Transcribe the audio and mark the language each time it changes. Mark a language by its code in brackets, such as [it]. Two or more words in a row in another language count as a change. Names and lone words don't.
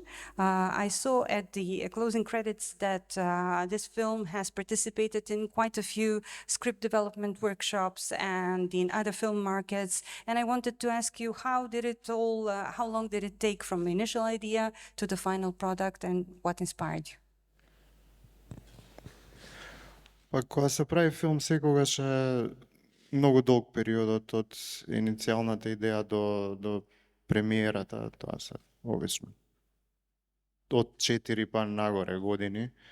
[en] I saw at the closing credits that this film has participated in quite a few script development workshops and in other film markets. And I wanted to ask you, how long did it take from the initial idea to the final product, and what inspired you? [mk] Па кога се прави филм секогаш е многу долг периодот од иницијалната идеја до премиерата, тоа се обично од 4 па нагоре години.